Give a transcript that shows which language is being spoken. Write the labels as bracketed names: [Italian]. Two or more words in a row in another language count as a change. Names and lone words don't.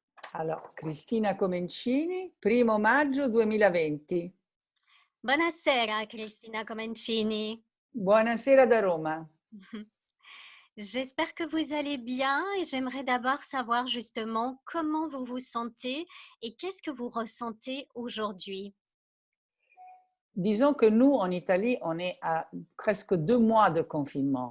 [Italian] Allora, Cristina Comencini, 1° maggio 2020. Buonasera Cristina Comencini. Buonasera da Roma. [French] J'espère que vous allez bien et j'aimerais d'abord savoir justement comment vous vous sentez et qu'est-ce que vous ressentez aujourd'hui? Disons que nous, en Italie, on est à presque 2 mois de confinement.